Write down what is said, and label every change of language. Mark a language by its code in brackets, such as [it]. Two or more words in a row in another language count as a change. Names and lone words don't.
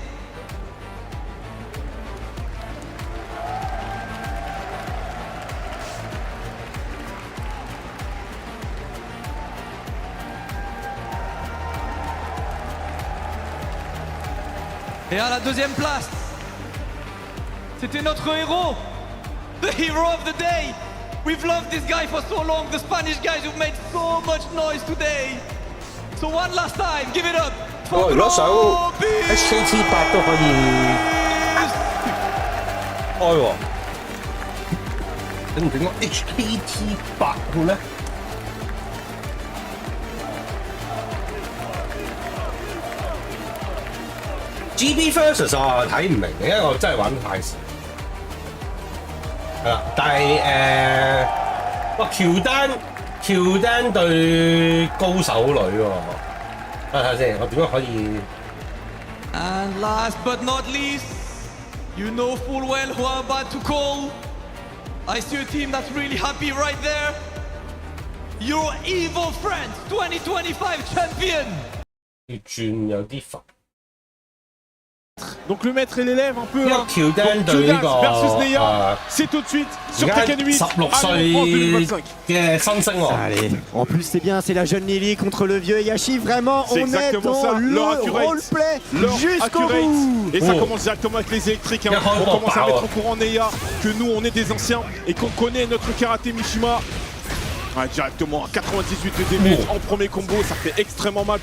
[fr] Et à la 2e place, c'était notre héros, [en] the hero of the day. We've loved this guy for so long, the Spanish guys who've made so much noise today. So one last time, give it up for [yue] 如果想 HKT 8都可以開喎，整唔整個 HKT 8好咧？ GB versus 我睇唔明嘅，因為我真係玩得太少。係啦，但係喬丹對高手女喎，睇下先，我點樣可以 [en] And last but not least, you know full well who I'm about to call. I see a team that's really happy right there. Your EVO France 2025 champion. [yue] 要轉有啲煩。 [fr] Donc le maître et l'élève un peu. Hein. Kyudan versus Neya, c'est tout de suite sur Tekken 8. [yue] 16 歲嘅新星喎。 [fr] Allez, en plus c'est bien, c'est la jeune Lily contre le vieux Yashi. Vraiment, on est dans le roleplay jusqu'au bout. Et ça commence directement avec les électriques. Hein. On commence à mettre au courant Neya que nous on est des anciens et qu'on connaît notre karaté Mishima. Ouais, directement à 98 de damage en premier combo, ça fait extrêmement mal.